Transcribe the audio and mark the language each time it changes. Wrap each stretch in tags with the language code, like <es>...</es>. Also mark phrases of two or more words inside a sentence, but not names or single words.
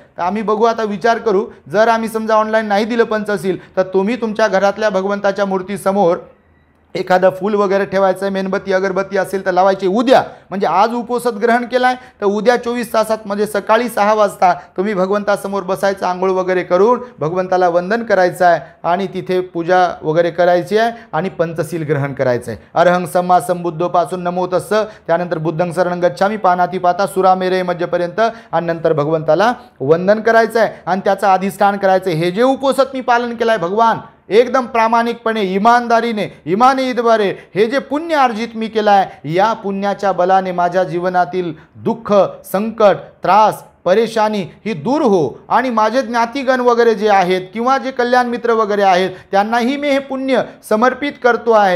<mr>तर आम्ही बघू, आता विचार करू, जर आम्ही समजा ऑनलाईन नाही दिलं पंचशील तर तुम्ही तुमच्या घरातल्या भगवंताच्या मूर्तीसमोर एखादं फूल वगैरे ठेवायचं आहे, मेणबत्ती अगरबत्ती असेल तर लावायची उद्या. म्हणजे आज उपोषित ग्रहण केला आहे तर उद्या 24 तासात म्हणजे सकाळी 6 वाजता तुम्ही भगवंतासमोर बसायचं, आंघोळ वगैरे करून भगवंताला वंदन करायचं आहे आणि तिथे पूजा वगैरे करायची आहे आणि पंचशील ग्रहण करायचं आहे.</mr> <pi>अरहं सम्मा संबुद्धोपासून नमो तस्स,</pi> <mr>त्यानंतर</mr> <pi>बुद्धं शरणं गच्छामी पानाती पाता सुरामेरे मध्यपर्यंत,</pi> <mr>आणि नंतर भगवंताला वंदन करायचं आहे आणि त्याचं अधिष्ठान करायचं आहे. हे जे उपोषित मी पालन केलं आहे भगवान, एकदम प्रामाणिकपणे, इमानदारीने, इमाने इतबारे, हे जे पुण्य अर्जित मी केलं आहे, या पुण्याच्या बलाने माझ्या जीवनातील दुःख, संकट, त्रास, परेशानी ही दूर हो, आणि माझे ज्ञातिगण वगैरे जे आहेत किंवा जे कल्याण मित्र वगैरे आहेत त्यांनाही मी हे पुण्य समर्पित करतो आहे.</mr>